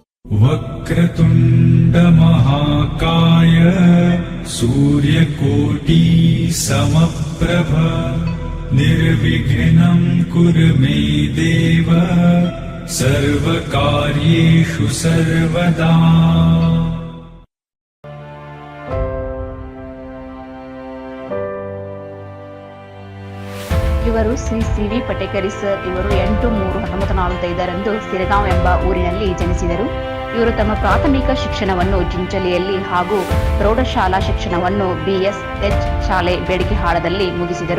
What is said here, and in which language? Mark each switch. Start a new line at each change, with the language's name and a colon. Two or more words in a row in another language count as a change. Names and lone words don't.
Sanskrit: वक्रतुण्ड महाकाय सूर्यकोटि समप्रभ निर्विघ्नं कुरु मे देव सर्वकार्येषु सर्वदा।
Kannada: ಇವರು ಶ್ರೀ ಸಿ.ವಿ. ಪಟೇಕರಿ ಸರ್. ಇವರು 8/3/1945 ಸಿರಗಾಂವ್ ಎಂಬ ಊರಿನಲ್ಲಿ ಜನಿಸಿದರು. ಇವರು ತಮ್ಮ ಪ್ರಾಥಮಿಕ ಶಿಕ್ಷಣವನ್ನು ಚಿಂಚಲಿಯಲ್ಲಿ ಹಾಗೂ ಪ್ರೌಢಶಾಲಾ ಶಿಕ್ಷಣವನ್ನು BSH ಶಾಲೆ ಬೇಡಿಕೆಹಾಳದಲ್ಲಿ ಮುಗಿಸಿದರು.